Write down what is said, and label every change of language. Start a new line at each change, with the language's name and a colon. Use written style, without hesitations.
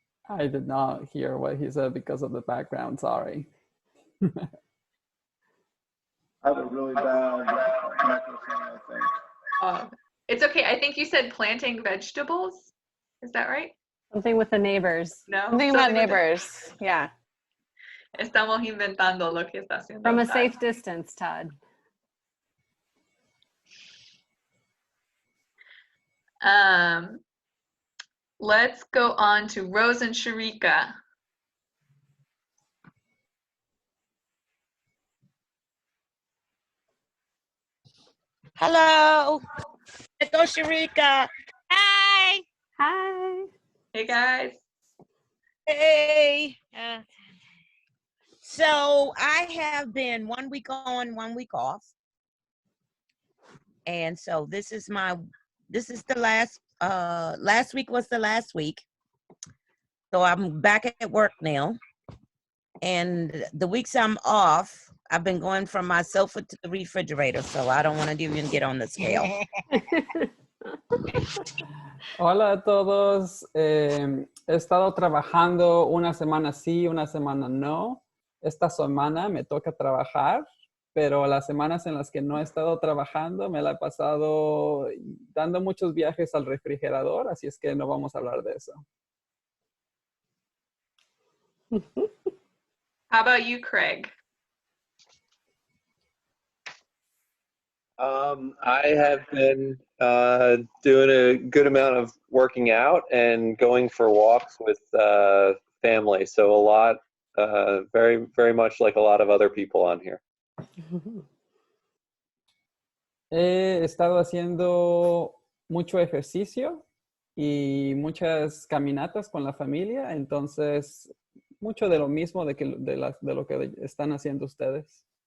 English: I did not hear what he said because of the background, sorry. I have a really bad microphone, I think. It's okay. I think you said planting vegetables. Is that right? Something with the neighbors. No. Something about neighbors. Yeah.
Spanish: Estamos inventando lo que está haciendo.
English: From a Todd. safe distance, Todd. Let's go on to Rose and Sharika. Hello. Let's go, Sharika. Hi. Hi. Hey, guys. Hey. So I have been 1 week on, 1 week off. And so this is the last week was the last week. So I'm back at work now. And the weeks I'm off, I've been going from my sofa to the refrigerator, so I don't want to even get on the scale.
Spanish: Hola a todos. He estado trabajando una semana sí, una semana no. Esta semana me toca trabajar, pero las semanas en las que no he estado trabajando me la he pasado dando muchos viajes al refrigerador, así es que no vamos a hablar de eso.
English: How about you, Craig? I have been doing a good amount of working out and going for walks with family. So a lot, very, very much like a lot of other people on here.
Spanish: He estado haciendo mucho ejercicio y muchas caminatas con la familia, entonces mucho de lo mismo de lo que están haciendo ustedes.